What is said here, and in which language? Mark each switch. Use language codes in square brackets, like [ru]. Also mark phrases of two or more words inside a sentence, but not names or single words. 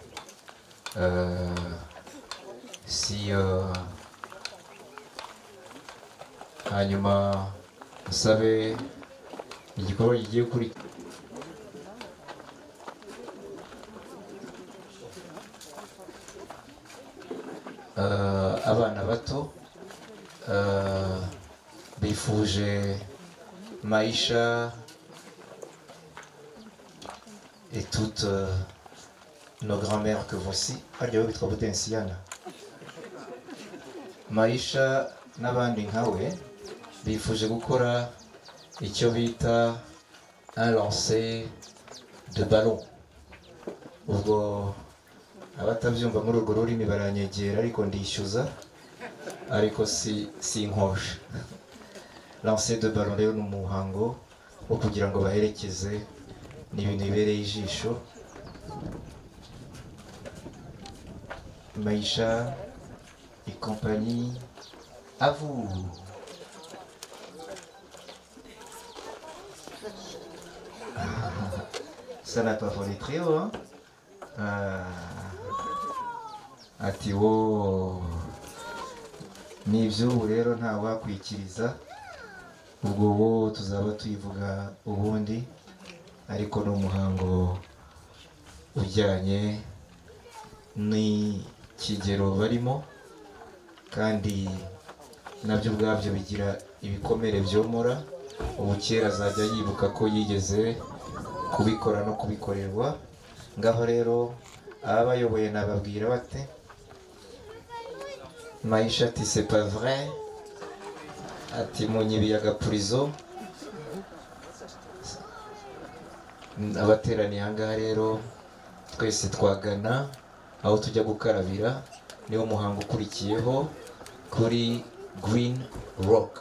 [rw] Hanyuma usabe igikorwa kigiye kuri abana bato bifuje [fr] Maïcha et toutes nos grand-mères que voici. [rw] Harya bitwa Budensiyana. Maïcha n'abandi nkawe bifuje gukora icyo bita [fr] un lancer de ballon. [rw] Ubwo abatabyumva muri urwo rurimi baranyegera ariko ndishyuza, ariko si inkosha. [fr] Lancer de ballon [rw] rero ni umuhango wo kugira ngo baherekeze, ni ibintu bibereye ijisho. [fr] Maïcha et compagnie, à vous. Ça n'a pas volé très haut, hein? [rw] Ati wo n'iby'ubu rero nta wakwikiriza, ubwo wo tuzaba tuyivuga ubundi, ariko ni umuhango ujyanye n'ikigero barimo, kandi nabyo ubwabyo bigira ibikomere byomora. Ubu kera azajya yibuka ko yigeze kubikora no kubikorerwa. Ngaho rero abayoboye nababwira bate? [fr] Maïcha ati c'est pas vrai, [rw] ati munyibiye agapurizo. Abateraniye ahangaha rero twese twagana aho tujya gukarabira, niwo muhango ukurikiyeho. kuri Green Rock.